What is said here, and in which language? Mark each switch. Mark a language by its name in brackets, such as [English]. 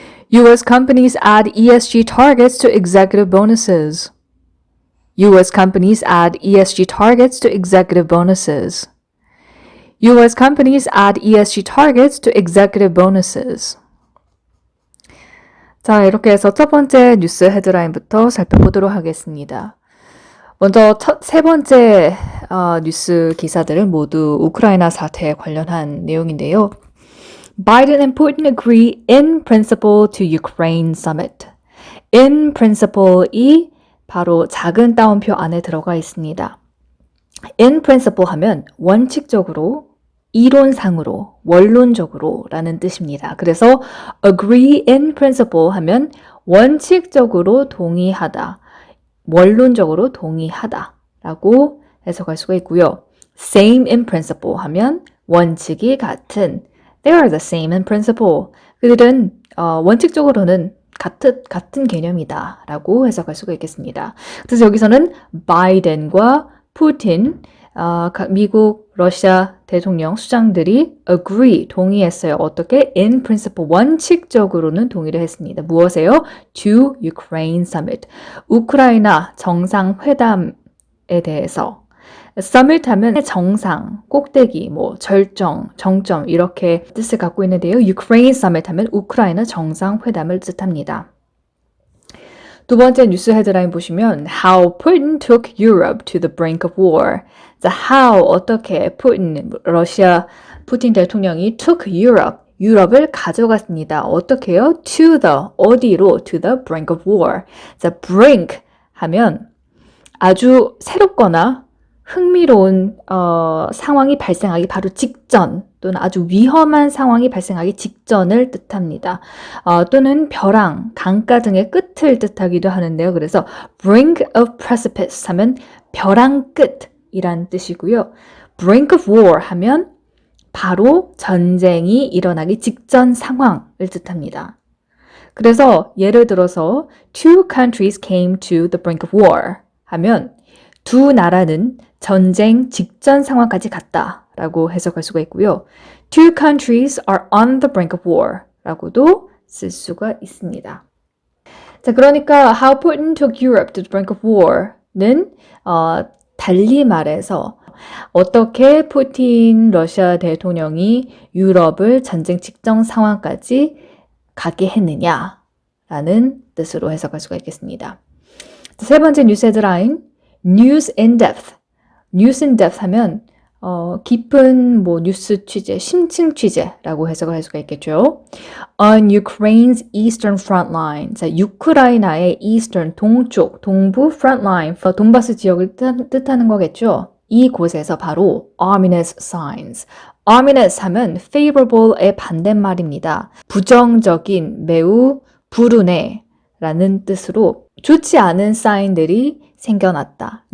[English] U.S. companies add ESG targets to executive bonuses. U.S. companies add ESG targets to executive bonuses. U.S. companies add ESG targets to executive bonuses. [Korean] 자, 이렇게 해서 첫 번째 뉴스 헤드라인부터 살펴보도록 하겠습니다. 먼저 세 번째 뉴스 기사들은 모두 우크라이나 사태에 관련한 내용인데요. [English] Biden and Putin agree in principle to Ukraine summit. [Korean] In principle이 바로 작은 따옴표 안에 들어가 있습니다. In principle 하면 원칙적으로, 이론상으로, 원론적으로 라는 뜻입니다. 그래서 agree in principle 하면 원칙적으로 동의하다, 원론적으로 동의하다 라고 해석할 수가 있고요. [English] Same in principle [Korean] 하면 원칙이 같은, [English] they are the same in principle. [Korean] 그들은 원칙적으로는 같은 개념이다 라고 해석할 수가 있겠습니다. 그래서 여기서는 바이든과 푸틴, 미국, 러시아 대통령 수장들이 agree, 동의했어요. 어떻게? [English] In principle, [Korean] 원칙적으로는 동의를 했습니다. 무엇에요? [English] To Ukraine summit, [Korean] 우크라이나 정상회담에 대해서. summit 하면 정상, 꼭대기, 절정, 정점 이렇게 뜻을 갖고 있는데요. Ukraine summit 하면 우크라이나 정상회담을 뜻합니다. 두 번째 뉴스 헤드라인 보시면 [English] How Putin took Europe to the brink of war. [Korean] 자, how, 어떻게 러시아 푸틴 대통령이 [English] took Europe, [Korean] 유럽을 가져갔습니다. [English] 어떻게요? To the, [Korean] 어디로? [English] To the brink of war. [Korean] 자, brink 하면 아주 새롭거나 흥미로운 상황이 발생하기 바로 직전 또는 아주 위험한 상황이 발생하기 직전을 뜻합니다. 또는 벼랑, 강가 등의 끝을 뜻하기도 하는데요. 그래서 [English] brink of precipice [Korean] 하면 벼랑 끝이란 뜻이고요. [English] brink of war [Korean] 하면 바로 전쟁이 일어나기 직전 상황을 뜻합니다. 그래서 예를 들어서 [English] two countries came to the brink of war [Korean] 하면 두 나라는 전쟁 직전 상황까지 갔다 라고 해석할 수가 있고요. [English] Two countries are on the brink of war [Korean] 라고도 쓸 수가 있습니다. 자, 그러니까 [English] How Putin took Europe to the brink of war는 [Korean] 달리 말해서 어떻게 푸틴 러시아 대통령이 유럽을 전쟁 직전 상황까지 가게 했느냐라는 뜻으로 해석할 수가 있겠습니다. 세 번째 뉴스 헤드라인 [English] News in depth. News in depth [Korean] 하면 깊은 뭐 뉴스 취재, 심층 취재라고 해석을 할 수가 있겠죠. [English] On Ukraine's eastern front line. [Korean] 자, 우크라이나의 eastern, 동쪽, 동부 front line, 돈바스 지역을 뜻하는 거겠죠. 이곳에서 바로 ominous signs. ominous 하면 favorable의 반대말입니다. 부정적인, 매우 불운해 라는 뜻으로 좋지 않은 사인들이 생겨났다.